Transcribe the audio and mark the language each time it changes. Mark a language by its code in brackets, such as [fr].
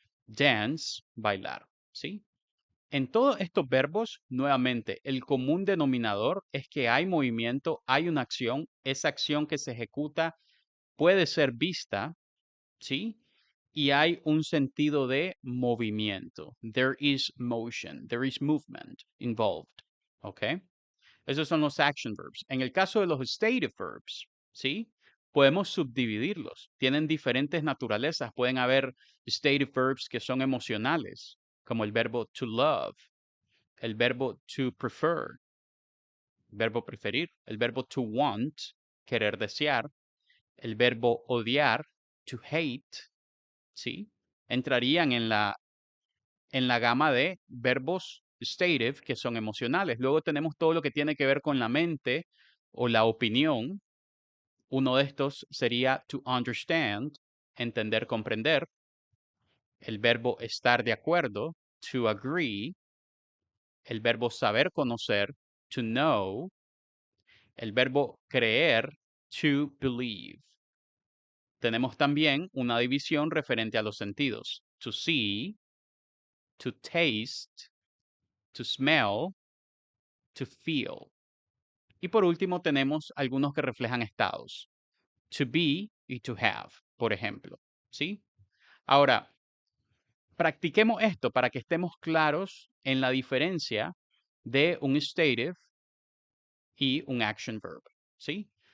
[es] Dance, bailar, ¿sí? En todos estos verbos, nuevamente, el común denominador es que hay movimiento, hay una acción, esa acción que se ejecuta puede ser vista, ¿sí? Y hay un sentido de movimiento. [en] There is motion, there is movement involved, ¿ok? [es] Esos son los action verbs. En el caso de los stative verbs, ¿sí? Podemos subdividirlos. Tienen diferentes naturalezas. Pueden haber stative verbs que son emocionales, como el verbo to love, el verbo to prefer, verbo preferir, el verbo to want, querer desear, el verbo odiar, to hate, ¿sí? Entrarían en la gama de verbos stative que son emocionales. Luego tenemos todo lo que tiene que ver con la mente o la opinión. Uno de estos sería to understand, entender, comprender. El verbo estar de acuerdo, to agree. El verbo saber conocer, to know. El verbo creer, to believe. Tenemos también una división referente a los sentidos. [en] To see, to taste, to smell, to feel. [es] Y por último tenemos algunos que reflejan estados. To be y to have, por ejemplo. ¿Sí? Ahora, practiquemos esto para que estemos claros en la diferencia de un stative y un action verb. ¿Sí?